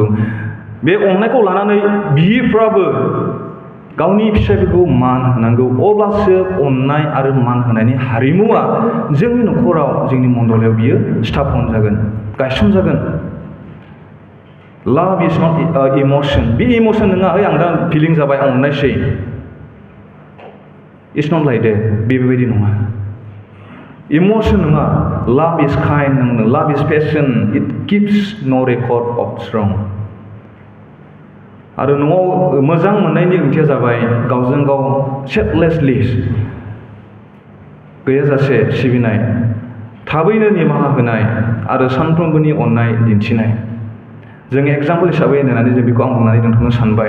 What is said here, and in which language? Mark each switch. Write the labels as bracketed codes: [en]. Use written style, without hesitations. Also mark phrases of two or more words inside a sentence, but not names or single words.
[brx] बे अननायखौ लानानै बिफ्राबो गावनि फिसायफोरखौ मान होनांगौ। अब्लासो अननाय आरो मान होनायनि हारिमुआ जोंनि न'खराव, जोंनि मण्डलाव बियो स्थापन जागोन, गायसनजागोन। [en] love is not emotion. [brx] बे इमोशन नङा, आं दा फिलिं जाबाय, आं अननायसै। [en] it's not like that. [brx] बेबायदि नङा। [en] इमोशन नङा। love is kind, love is patient, it keeps no record of wrong. [brx] आरो न'आव मोजां मोननायनि ओंथिया जाबाय गावजों गाव सेल्फलेसलि गैयाजासे सिबिनाय, थाबैनो निमाहा होनाय आरो सानफ्रोमबोनि अननाय दिन्थिनाय। जों एग्जाम्पल हिसाबै होननानै जों बेखौ आं बुंनानै दोनथ'नो सानबाय।